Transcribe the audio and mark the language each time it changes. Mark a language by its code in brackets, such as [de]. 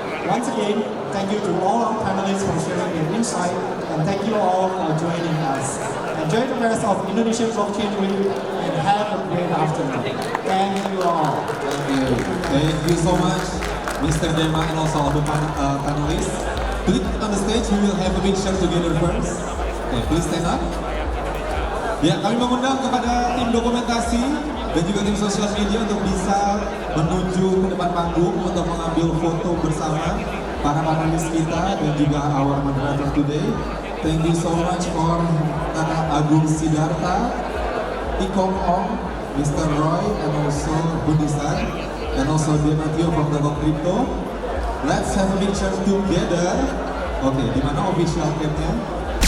[en] Once again, thank you to all our panelists for sharing their insight, and thank you all for joining us. Enjoy the rest of Indonesian Blockchain Week and have a great afternoon. Thank you all. Thank you so much, Mr. Dema and also all the panelists. Please on the stage, we will have a big shot together first. Okay, please stand up. [id] Ya, kami mengundang kepada tim dokumentasi dan juga tim sosial media untuk bisa menuju ke depan panggung untuk mengambil foto bersama para panelis kita dan juga [en] our moderator today. Thank you so much for Kakak Agung Sidarta, Ikom Ong, Mr. Roy, and also Budisan, and also Donatio from Toko Crypto. Let's have a picture together. Okay, [id] di mana official cam-nya?